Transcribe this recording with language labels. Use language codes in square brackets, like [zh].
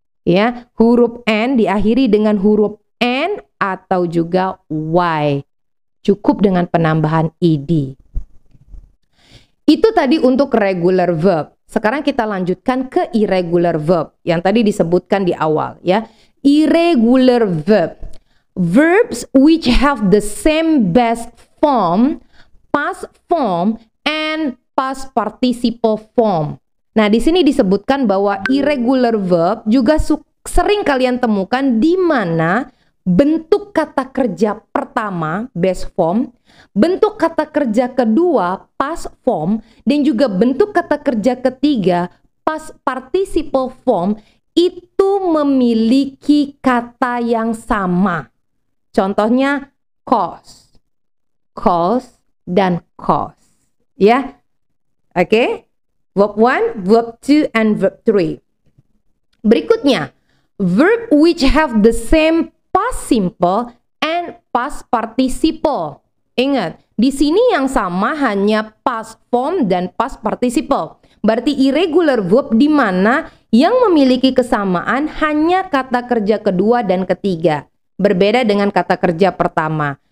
[id] Ya, huruf N diakhiri dengan huruf N atau juga Y. Cukup dengan penambahan ed. Itu tadi untuk regular verb. Sekarang kita lanjutkan ke irregular verb yang tadi disebutkan di awal ya. Irregular verb. [en] Verbs which have the same base form, past form, and past participle form. [id] Nah, di sini disebutkan bahwa irregular verb juga sering kalian temukan di mana bentuk kata kerja pertama, base form, bentuk kata kerja kedua, past form, dan juga bentuk kata kerja ketiga, past participle form, itu memiliki kata yang sama. Contohnya cause, dan cause. Ya, oke? [en] Verb 1, verb 2, and verb 3. [id] Berikutnya, [en] verb which have the same past simple and past participle. [id] Ingat, di sini yang sama hanya past form dan past participle. Berarti irregular verb di mana yang memiliki kesamaan hanya kata kerja kedua dan ketiga. Berbeda dengan kata kerja pertama.